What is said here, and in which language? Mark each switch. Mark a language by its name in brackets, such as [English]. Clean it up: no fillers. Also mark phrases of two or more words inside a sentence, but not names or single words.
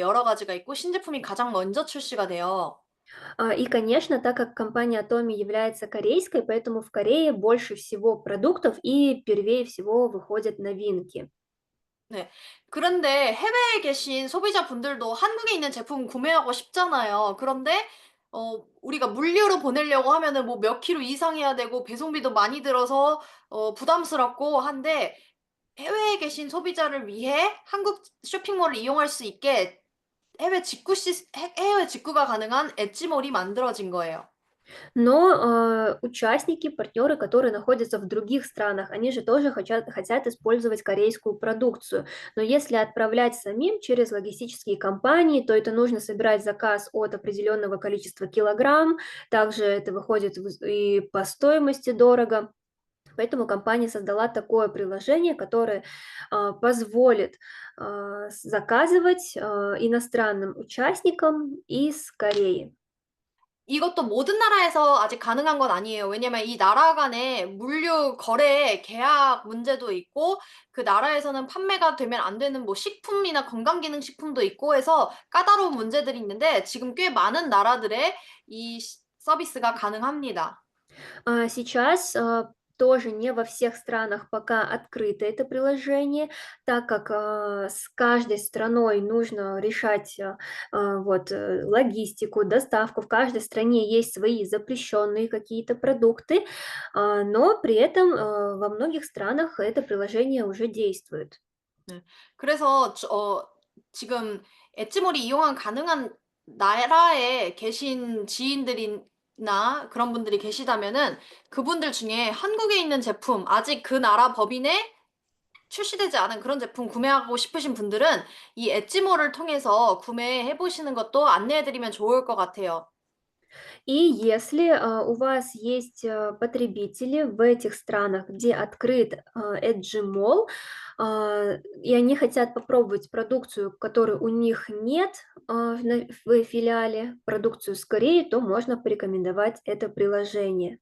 [Korean] 여러 가지가 있고 신제품이 가장 먼저 출시가 돼요. [Russian] И, конечно, так как компания Atomy является корейской, поэтому в Корее больше всего продуктов и первее всего выходят новинки. [Korean] 네. 그런데 해외에 계신 소비자분들도 한국에 있는 제품 구매하고 싶잖아요. 그런데 우리가 물류로 보내려고 하면은 뭐 몇 킬로 이상 해야 되고 배송비도 많이 들어서 부담스럽고 한데 해외에 계신 소비자를 위해 한국 쇼핑몰을 이용할 수 있게 해외 직구가 가능한 엣지몰이 만들어진 거예요. [Russian] Но участники, партнеры, которые находятся в других странах, они же тоже хотят использовать корейскую продукцию. Но если отправлять самим через логистические компании, то это нужно собирать заказ от определенного количества килограмм. Также это выходит и по стоимости дорого. Поэтому компания создала такое приложение, которое позволит заказывать иностранным участникам из Кореи. [Korean] 이것도 모든 나라에서 아직 가능한 건 아니에요. 왜냐면 이 나라 간의 물류 거래 계약 문제도 있고 그 나라에서는 판매가 되면 안 되는 뭐 식품이나 건강기능식품도 있고 해서 까다로운 문제들이 있는데 지금 꽤 많은 나라들의 이 서비스가 가능합니다. [Russian] Сейчас тоже не во всех странах пока открыто это приложение, так как с каждой страной нужно решать вот, логистику, доставку. В каждой стране есть свои запрещенные какие-то продукты, но при этом во многих странах это приложение уже действует. [Korean] 네. 그래서 지금 엣지몰이 이용한 가능한 나라에 계신 지인들이나 그런 분들이 계시다면은 그분들 중에 한국에 있는 제품 아직 그 나라 법인에 출시되지 않은 그런 제품 구매하고 싶으신 분들은 이 엣지몰을 통해서 구매해 보시는 것도 안내해 드리면 좋을 것 같아요. [Russian] И если у вас есть потребители в этих странах, где открыт Edgy Mall, и они хотят попробовать продукцию, которой у них нет в филиале, продукцию с Кореи, то можно порекомендовать это приложение.